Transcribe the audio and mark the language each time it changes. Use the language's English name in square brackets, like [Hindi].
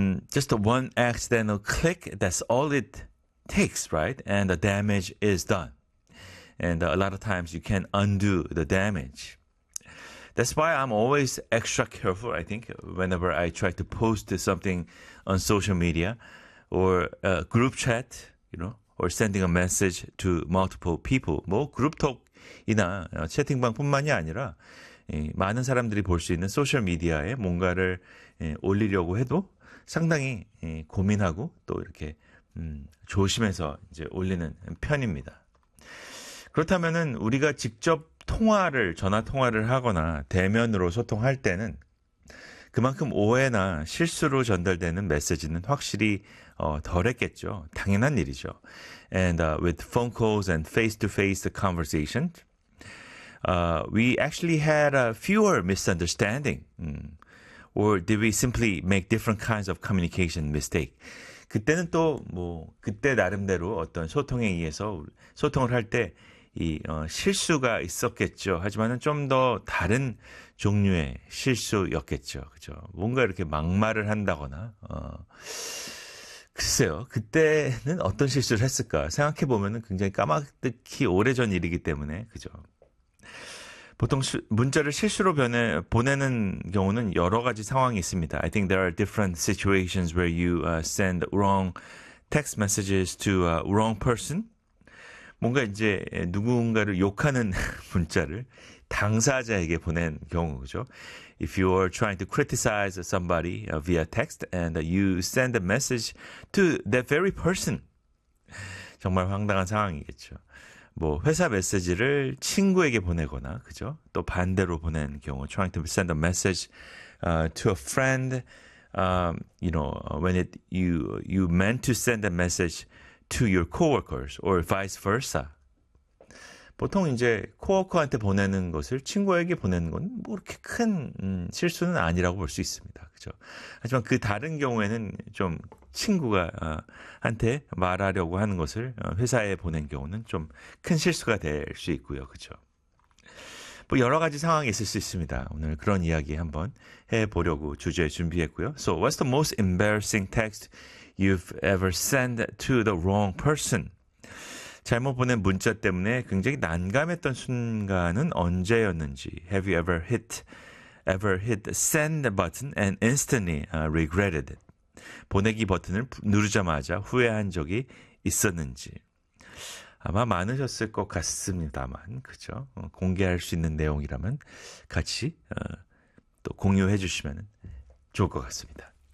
[English] Just one accidental click, that's all it takes, right? And the damage is done. And a lot of times you can undo the damage. That's why I'm always extra careful, I think, whenever I try to post something on social media or group chat, you know, or sending a message to multiple people. [Korean] 뭐 그룹 톡이나 채팅방뿐만이 아니라 많은 사람들이 볼 수 있는 소셜 미디어에 뭔가를 올리려고 해도 상당히 고민하고 또 이렇게 조심해서 이제 올리는 편입니다. 그렇다면은 우리가 직접 통화를 전화 통화를 하거나 대면으로 소통할 때는 그만큼 오해나 실수로 전달되는 메시지는 확실히 덜했겠죠. 당연한 일이죠. [English] And with phone calls and face-to-face conversation, we actually had fewer misunderstanding. Or did we simply make different kinds of communication mistake? [Korean] 그때는 또 뭐 그때 나름대로 어떤 소통에 의해서 소통을 할 때 이 실수가 있었겠죠. 하지만은 좀 더 다른 종류의 실수였겠죠. 그죠? 뭔가 이렇게 막말을 한다거나 글쎄요. 그때는 어떤 실수를 했을까? 생각해 보면은 굉장히 까마득히 오래전 일이기 때문에 그죠. 보통 문자를 실수로 보내는 경우는 여러 가지 상황이 있습니다. [English] I think there are different situations where you send wrong text messages to a wrong person. [Korean] 뭔가 이제 누군가를 욕하는 문자를 당사자에게 보낸 경우죠. [English] If you are trying to criticize somebody via text and you send a message to that very person. [Korean] 정말 황당한 상황이겠죠. 뭐 회사 메시지를 친구에게 보내거나 그죠? 또 반대로 보낸 경우 [English] trying to send a message to a friend you know when it you meant to send a message to your coworkers or vice versa. [Korean] 보통 이제 코워커한테 보내는 것을 친구에게 보내는 건뭐 그렇게 큰 실수는 아니라고 볼수 있습니다. 그죠? 하지만 그 다른 경우에는 좀 친구가 한테 말하려고 하는 것을 회사에 보낸 경우는 좀큰 실수가 될수 있고요. 그죠? 뭐 여러 가지 상황이 있을 수 있습니다. 오늘 그런 이야기 한번 해보려고 주제 준비했고요. [English] So, what's the most embarrassing text you've ever sent to the wrong person? [Korean] 잘못 보낸 문자 때문에 굉장히 난감했던 순간은 언제였는지. [English] Have you ever hit the send button and instantly regretted it? [Korean] 보내기 버튼을 누르자마자 후회한 적이 있었는지. 아마 많으셨을 것 같습니다만, 그죠? 공개할 수 있는 내용이라면 같이 또 공유해 주시면 좋을 것 같습니다.